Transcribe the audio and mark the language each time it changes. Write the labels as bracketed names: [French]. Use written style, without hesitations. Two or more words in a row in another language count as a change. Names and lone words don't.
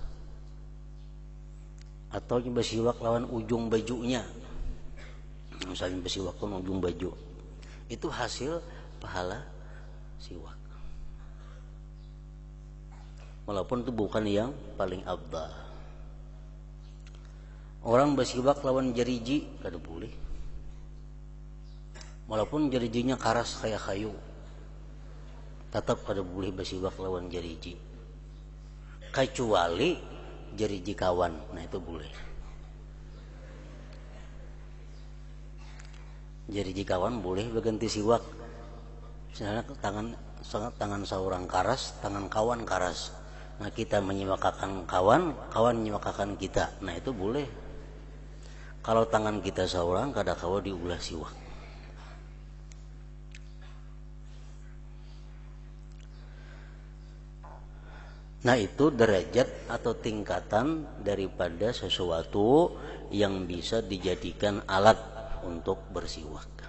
[Banjar] Atau bersiwak lawan ujung bajunya, misalnya bersiwak pun ujung baju, itu hasil pahala siwak. [Indonesian] Walaupun itu bukan yang paling afdal. [Banjar] Orang bersiwak lawan jeriji kada boleh, walaupun jerijinya karas kayak kayu, tetap kada boleh bersiwak lawan jeriji, kecuali jeriji kawan. Nah itu boleh. Jeriji kawan boleh berganti siwak. Misalnya tangan seorang karas, tangan kawan karas. Nah kita menyiwakakan kawan, kawan menyiwakakan kita. Nah itu boleh. Kalau tangan kita seorang, kada kawa diulah siwak. [Indonesian] Nah itu derajat atau tingkatan daripada sesuatu yang bisa dijadikan alat untuk bersiwak.